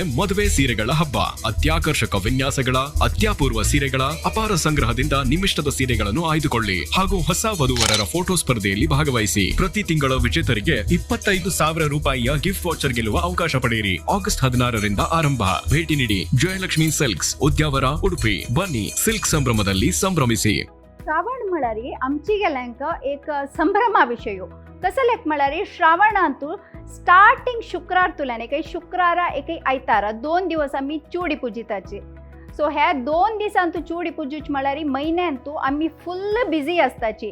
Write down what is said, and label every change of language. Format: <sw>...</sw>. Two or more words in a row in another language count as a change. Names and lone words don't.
<kn>ಮದುವೆ ಸೀರೆಗಳ ಹಬ್ಬ, ಅತ್ಯಾಕರ್ಷಕ ವಿನ್ಯಾಸಗಳ, ಅತ್ಯಾಪೂರ್ವ ಸೀರೆಗಳ ಅಪಾರ ಸಂಗ್ರಹದಿಂದ ನಿಮ್ಮಿಷ್ಟದ ಸೀರೆಗಳನ್ನು ಆಯ್ದುಕೊಳ್ಳಿ ಹಾಗೂ ಹೊಸ ವಧುವರರ ಫೋಟೋ ಸ್ಪರ್ಧೆಯಲ್ಲಿ ಭಾಗವಹಿಸಿ. ಪ್ರತಿ ತಿಂಗಳ ವಿಜೇತರಿಗೆ 25,000 ರೂಪಾಯಿಯ ಗಿಫ್ಟ್ ವಾಚರ್ ಗೆಲ್ಲುವ ಅವಕಾಶ ಪಡೆಯಿರಿ. ಆಗಸ್ಟ್ 16ರಿಂದ ಆರಂಭ. ಭೇಟಿ ನೀಡಿ ಜಯಲಕ್ಷ್ಮಿ ಸಿಲ್ಕ್ಸ್ ಉದ್ಯಾವರ, उडुपी. ಬನ್ನಿ ಸಿಲ್ಕ್ ಸಂಭ್ರಮದಲ್ಲಿ ಸಂಭ್ರಮಿಸಿ.</kn> <kok>श्रावण म्हळ्यार आमचे लँक एक संभ्रमा विषय. कसं लेख म्हळ्यार श्रावण अंतू स्टार्टिंग शुक्रार तुल्याने काही शुक्रारा एक आयतार 2 दिवस आम्ही चुडी पुजिताची. सो ह्या 2 दिसांतू चुडी पुजूच म्हळ्यार म्हयन्यांतू आम्ही</kok> <en>full busy</en> <kok>असताची.</kok>